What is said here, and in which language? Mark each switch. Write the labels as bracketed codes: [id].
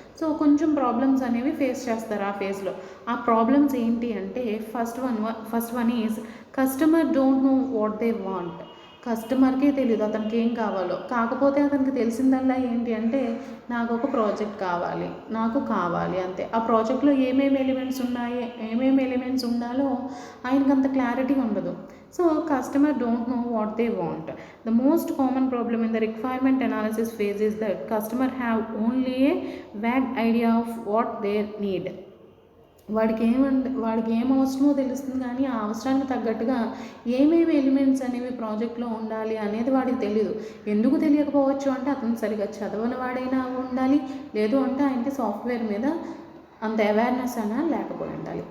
[te] So కొంచెం problems అనేవి face చేస్తారు ఆ ఫేజ్లో. ఆ ప్రాబ్లమ్స్ ఏంటి అంటే [en] First one is customer don't know what they want. [te] కస్టమర్కే తెలియదు అతనికి ఏం కావాలో, కాకపోతే అతనికి తెలిసిందల్లా ఏంటి అంటే నాకు ఒక ప్రాజెక్ట్ కావాలి, నాకు కావాలి అంతే. ఆ ప్రాజెక్ట్లో ఏమేమి ఎలిమెంట్స్ ఉండాలో ఆయనకు అంత క్లారిటీ ఉండదు. [en] So customer don't know what they want. The most common problem in the requirement analysis phase is that customer have only a vague idea of what they need. [te] వాడికి ఏం అవసరమో తెలుస్తుంది కానీ ఆ అవసరానికి తగ్గట్టుగా ఏమేమి ఎలిమెంట్స్ అనేవి ప్రాజెక్ట్లో ఉండాలి అనేది వాడికి తెలియదు. ఎందుకు తెలియకపోవచ్చు అంటే అతను సరిగా చదవని వాడైనా ఉండాలి, లేదు అంటే ఆయనకి సాఫ్ట్వేర్ మీద అంత అవేర్నెస్ అయినా లేకపోయి ఉండాలి.